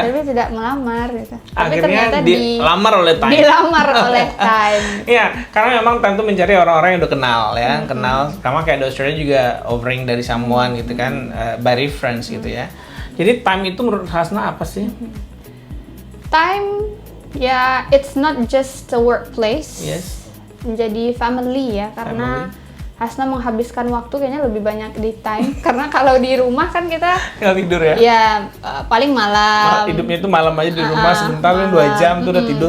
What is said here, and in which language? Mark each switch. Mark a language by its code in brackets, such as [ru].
[id] Tapi tidak melamar gitu. Tapi Akhirnya ternyata dilamar oleh Time. dilamar oleh Time. Iya, karena memang Time tuh mencari orang-orang yang udah kenal ya, kenal. Sama kayak di Australia juga offering dari someone gitu kan, [en] by reference [id] gitu ya. Jadi Time itu menurut Hasna apa sih? [en] Time ya it's not just a workplace. Yes. [id] Menjadi family ya, karena Hasna menghabiskan waktu kayaknya lebih banyak di Time. Karena kalau di rumah kan kita Nggak tidur ya? ya paling malam. Hidupnya itu malam aja di rumah sebentar kan 2 jam tuh udah tidur